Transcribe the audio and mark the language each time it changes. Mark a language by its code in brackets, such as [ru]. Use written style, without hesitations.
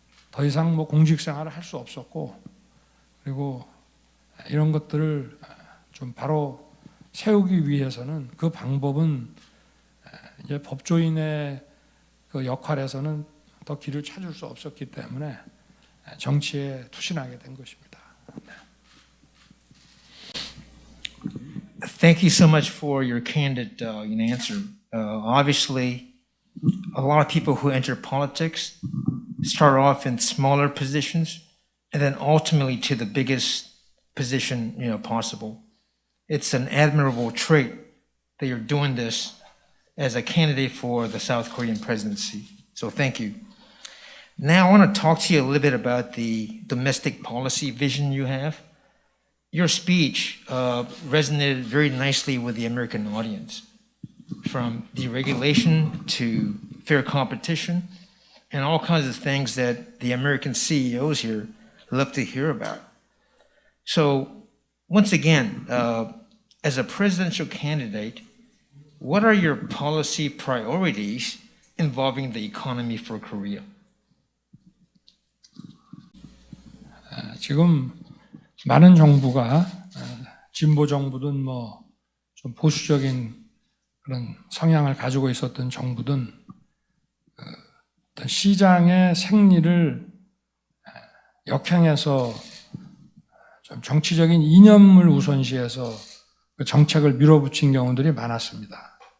[ko] 더 이상 공직 생활을 할 수 없었고, 그리고 이런 것들을 좀 바로 세우기 위해서는 그 방법은 이제 법조인의 그 역할에서는 더 길을 찾을 수 없었기 때문에 정치에 투신하게 된 것입니다. [en] Thank you so much for your candid answer. Obviously, a lot of people who enter politics start off in smaller positions and then ultimately to the biggest position possible. It's an admirable trait that you're doing this as a candidate for the South Korean presidency. So thank you. Now I want to talk to you a little bit about the domestic policy vision you have. Your speech resonated very nicely with the American audience, from deregulation to fair competition and all kinds of things that the American CEOs here love to hear about. So once again, as a presidential candidate, what are your policy priorities involving the economy for Korea? [ko] 지금 많은 정부가 진보 정부든 좀 보수적인 그런 성향을 가지고 있었던 정부든 어떤 시장의 생리를 역행해서 좀 정치적인 이념을 우선시해서 그 정책을 밀어붙인 경우들이 많았습니다.